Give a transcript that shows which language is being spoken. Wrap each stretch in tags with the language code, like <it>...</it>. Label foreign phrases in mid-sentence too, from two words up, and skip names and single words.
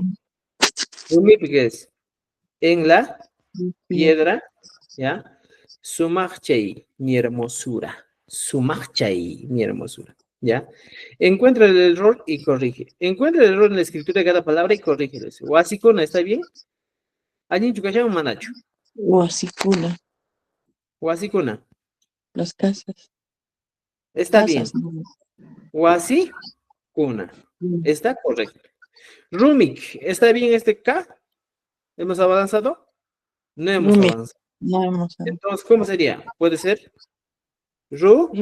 <es>Rumipi, ¿qué es? En la piedra, ¿ya? Sumachei, mi hermosura. Sumachai, mi hermosura. ¿Ya? Encuentra el error y corrige. Encuentra el error en la escritura de cada palabra y corrígelo. Huasicuna, ¿está bien? ¿Alguien</es> <qu>chucachao, manacho?</qu> <es>Huasicuna, Huasicuna, las casas. está bien. Casas, no. Huasicuna, Mm. está correcto. Rumik, ¿está bien este K? ¿Hemos avanzado? No hemos Rumi, avanzado. no hemos. Entonces, ¿cómo sería? ¿Puede ser? Ru,</es>